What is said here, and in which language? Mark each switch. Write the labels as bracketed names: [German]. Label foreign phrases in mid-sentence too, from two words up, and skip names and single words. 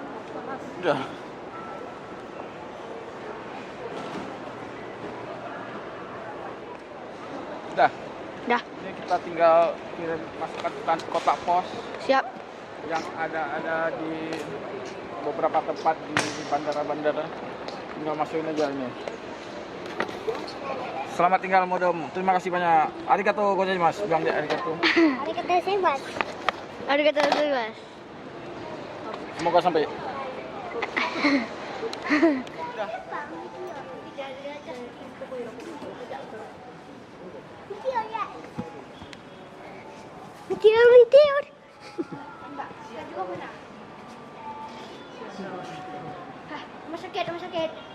[Indonesian] Udah. Udah. Dah. Ini kita tinggal kirim masukkan ke kotak pos Siap. yang ada di beberapa tempat di bandara-bandara. Tinggal masukin aja ini. Selamat tinggal modem. Terima kasih banyak. [Japanese] ありがとうございます. [Indonesian] Bilang dia arigatou. [Japanese] ありがとうございます。ありがとうございます. [Indonesian] Semoga sampai. Udah. Tidur. Rumah sakit.